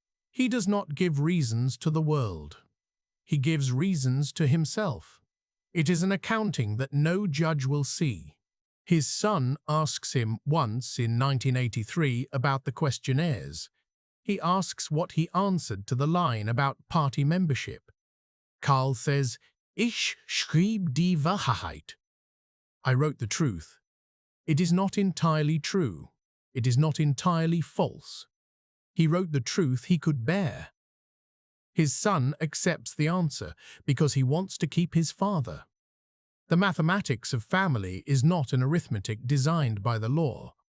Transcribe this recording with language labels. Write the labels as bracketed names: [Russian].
[English] He does not give reasons to the world. He gives reasons to himself. It is an accounting that no judge will see. His son asks him once in 1983 about the questionnaires. He asks what he answered to the line about party membership. Karl says, [German] Ich schrieb die Wahrheit. [English] I wrote the truth. It is not entirely true. It is not entirely false. He wrote the truth he could bear. His son accepts the answer because he wants to keep his father. The mathematics of family is not an arithmetic designed by the law.